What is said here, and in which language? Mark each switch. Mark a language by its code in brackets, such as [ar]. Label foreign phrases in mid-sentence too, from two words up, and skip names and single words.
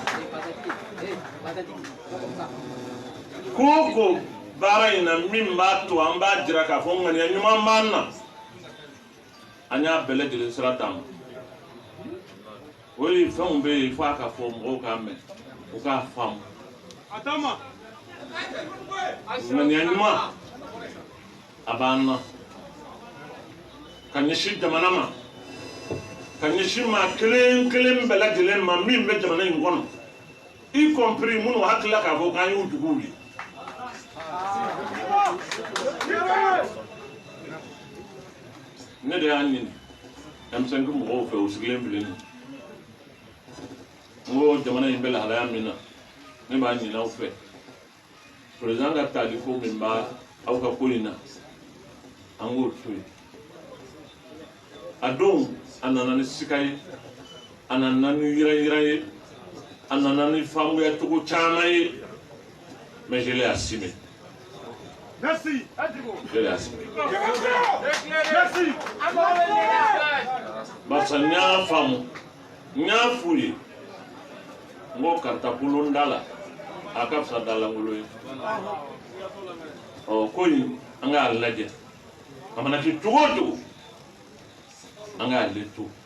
[bm] ko o ko baara in na min b'a to an b'a jira k'a fɔ ŋaniya ɲuman b'an na an y'a bɛɛ lajɛlen sira d'a ma o ye fɛnw bɛ yen fo a ka fɔ mɔgɔw k'a mɛn u k'a faamu ŋaniya ɲuman a b'an na ka ɲɛsin jamana ma ka ɲɛsin maa kelen kelen bɛɛ lajɛlen ma min bɛ jamana in kɔnɔ [fr] y compris [bm] minnu hakilila k'a fɔ k'an y'u juguw ye ne de y'a ɲini M5 mɔgɔw fɛ u sigilen filɛ n ko jamana in bɛ lahalaya min na ne b'a ɲini aw fɛ président ka taliko min b'a aw ka ko in na an k'o to yen a don a nana ni sika ye a nana ni yira ye a nana ni faamuya cogo caman ye [fr] mais je l'ai assumé. Merci. Je l'ai assumé. Merci. [bm] Barisa n y'a faamu n y'a f'u ye n ko karitakolon da la a ka fisa dalangolo ye ɔ ko in an k'a lajɛ a mana kɛ cogo o cogo an k'ale to